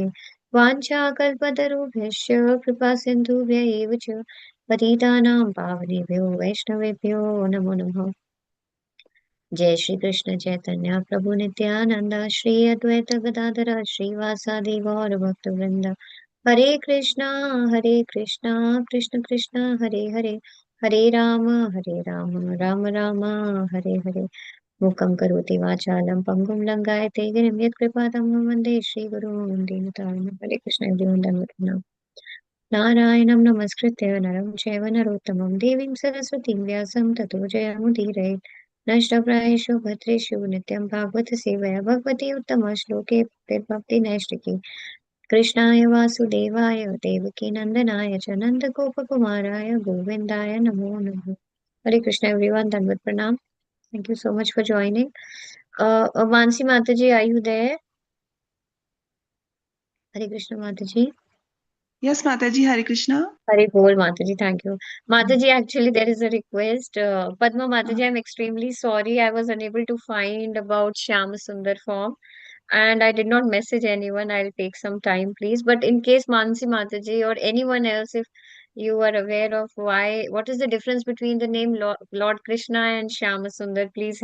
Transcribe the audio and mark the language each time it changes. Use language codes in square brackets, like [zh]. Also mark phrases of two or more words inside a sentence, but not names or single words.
[sa] वाञ्छाकल्पतरुभ्यश्च कृपासिन्धुभ्य एव च पतितानां पावनेभ्यो वैष्णवेभ्यो नमो नमः। जय श्री कृष्ण चैतन्य प्रभु नित्यानंद श्री अद्वैत गदाधर श्रीवासादि गौर भक्त वृंद। हरे कृष्णा कृष्ण कृष्ण हरे हरे, हरे राम राम राम हरे हरे। मूकं करोति वाचालं पङ्गुं लङ्घयते गिरिं यत्कृपातमहं वन्दे श्रीगुरून् दीनतारिणं। हरे कृष्ण एवरीवन, धन्यवाद। नारायणं नमस्कृत्य नरं चैव नरोत्तमं देवीं सरस्वतीं व्यासं ततो जयमुदीरयेत्। नष्टप्रायेषु भद्रेषु नित्यं भागवत सेवया भगवती उत्तमश्लोके भक्तिनैष्टिकी। कृष्णाय वासुदेवाय देवकी नन्दनाय च नन्दगोपकुमाराय गोविन्दाय नमो नमः। [hi] हरे कृष्ण एवरीवन, धन्यवाद प्रणाम। [en] Thank you so much for joining. Mansi Mataji, are you there? Hare Krishna Mataji. Yes, Mataji, Hare Krishna. Hare Bol Mataji, thank you. Mataji, actually there is a request. Padma Mataji, I'm extremely sorry. I was unable to find about Shyam Sundar form and I did not message anyone. I'll take some time, please. But in case Mansi Mataji or anyone else, if you are aware of what is the difference between the name Lord Krishna and Shyam Sundar, please